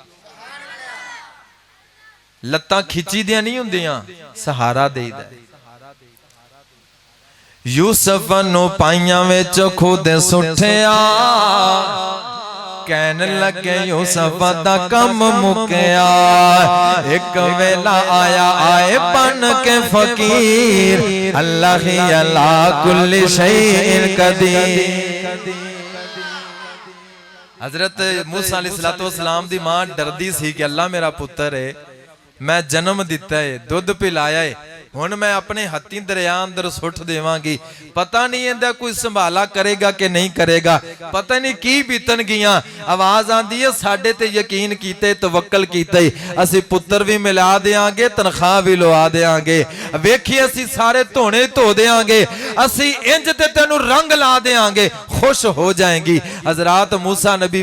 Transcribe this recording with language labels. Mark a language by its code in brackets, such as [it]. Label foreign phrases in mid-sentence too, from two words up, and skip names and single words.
[pa] لتاں کھچی دیاں نہیں ہندیاں سہارا دیئی دا یوسف نوں پائیاں وچ خود سٹیا کہن لگے یوسف دا کم مکیا ایک ویلا آیا آئے بن کے فقیر اللہ ہی اللہ [ar] كل شيء قدير [pa] حضرت موسیٰ علیہ السلام دی ماں ڈردی سی کہ اللہ میرا پتر ہے میں جنم دتا ہے دودھ پلایا ہے ہن میں اپنے ہتھیں دریا اندر سٹ دیواں گی پتا نہیں ایہدا کوئی سنبھالا کرے گا کہ نہیں کرے گا پتا نہیں کی بیتن گیاں آواز آندی ہے ساڈے تے یقین کیتے توکل کیتے اسی پتر بھی ملا دیں گے تنخواہ بھی لوا دیں گے ویکھی اسی سارے دھونے دھو دیں گے اسی انج تے تینوں رنگ لا دیں گے خوش ہو جائے گی حضرات موسیٰ نبی